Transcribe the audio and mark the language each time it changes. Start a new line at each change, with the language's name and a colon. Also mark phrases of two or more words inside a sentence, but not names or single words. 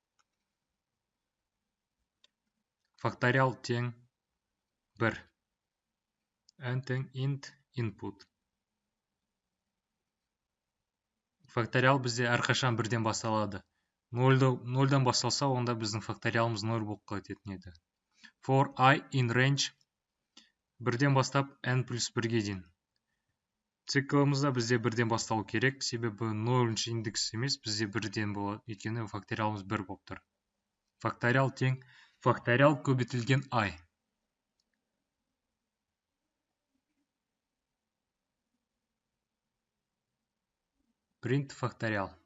Kazakh: Факториал тең 1. N тең
English: int input.
Kazakh: Факториал бізде әрқашан 1-ден басталады. 0-дан басталса, онда біздің факториалымыз 0 болып кететін еді.
English: For I in range
Kazakh: 1-ден бастап n плюс 1-ге дейін. Циклымызда бізде 1-ден басталу керек, себебі 0-ші индекс емес, бізде 1-ден болады, өйткені факториалымыз 1 болып тұр. Факториал тең факториал көбейтілген I. Print факториал.